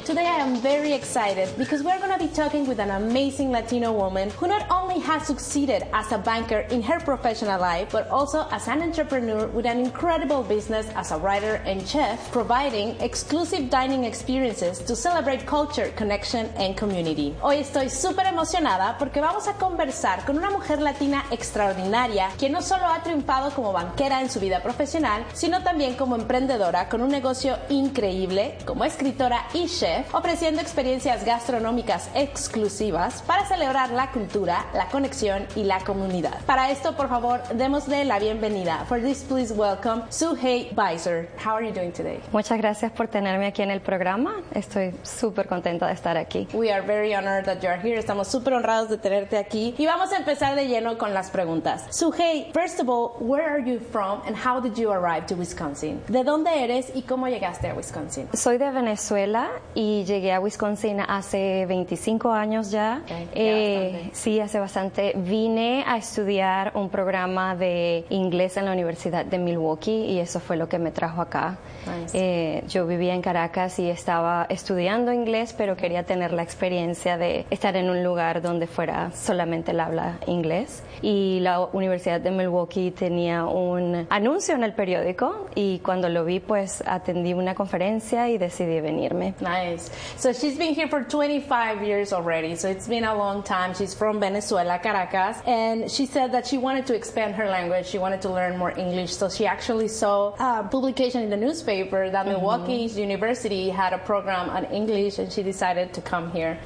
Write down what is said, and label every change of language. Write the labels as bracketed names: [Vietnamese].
[English] Today I am very excited because we're going to be talking with an amazing Latino woman who not only has succeeded as a banker in her professional life, but also as an entrepreneur with an incredible business as a writer and chef, providing exclusive dining experiences to celebrate culture, connection and community. [Spanish] Hoy estoy súper emocionada porque vamos a conversar con una mujer latina extraordinaria que no solo ha triunfado como banquera en su vida profesional, sino también como emprendedora con un negocio increíble, como escritora y chef, ofreciendo experiencias gastronómicas exclusivas para celebrar la cultura, la conexión y la comunidad. Para esto, por favor, démosle la bienvenida. [English] For this, please welcome Suhey Beiser. How are you doing today? [Spanish] Muchas gracias por tenerme aquí en el programa. Estoy súper contenta de estar aquí. [English] We are very honored that you are here. [Spanish] Estamos súper honrados de tenerte aquí. Y vamos a empezar de lleno con las preguntas. [English] Suhey, first of all, where are you from and how did you arrive to Wisconsin? [Spanish] ¿De dónde eres y cómo llegaste a Wisconsin? Soy de Venezuela y llegué a Wisconsin hace 25 años ya. [English] Okay. [Spanish] Sí, hace bastante. Vine a estudiar un programa de inglés en la Universidad de Milwaukee y eso fue lo que me trajo acá. [English] Nice. [Spanish] Yo vivía en Caracas y estaba estudiando inglés, pero quería tener la experiencia de estar en un lugar donde fuera solamente el habla inglés. Y la Universidad de Milwaukee tenía un anuncio en el periódico y cuando lo vi, pues atendí una conferencia y decidí venirme. [English] Nice. So she's been here for 25 years already, so it's been a long time. She's from Venezuela, Caracas, and she said that she wanted to expand her language. She wanted to learn more English, so she actually saw a publication in the newspaper that Milwaukee University had a program on English and she decided to come here.